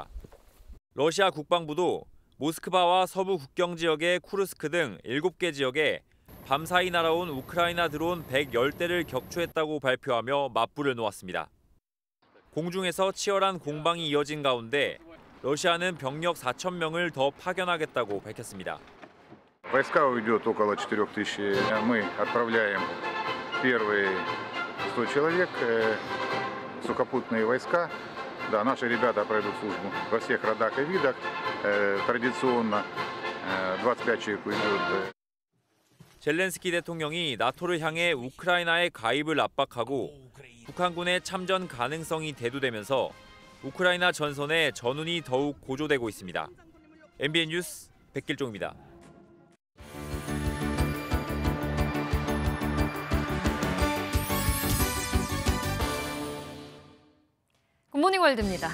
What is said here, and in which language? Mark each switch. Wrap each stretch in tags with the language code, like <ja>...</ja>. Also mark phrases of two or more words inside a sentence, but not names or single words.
<ko>러시아 국방부도 모스크바와 서부 국경 지역의 쿠르스크 등 7개 지역에 밤사이 날아온 우크라이나 드론 110대를 격추했다고 발표하며 맞불을 놓았습니다. 공중에서 치열한 공방이 이어진 가운데 러시아는 병력 4,000명을 더 파견하겠다고 밝혔습니다.</ko> <ru>Войска уйдет около 4000. Мы отправляем первые 100 человек, сухопутные войска. Да, наши ребята пройдут службу во всех родах и видах. Традиционно 25 человек уйдут.</ru> <ko>젤렌스키 대통령이 나토를 향해 우크라이나의 가입을 압박하고 북한군의 참전 가능성이 대두되면서 우크라이나 전선의 전운이 더욱 고조되고 있습니다. MBN 뉴스 백길종입니다. 굿모닝 월드입니다.</ko>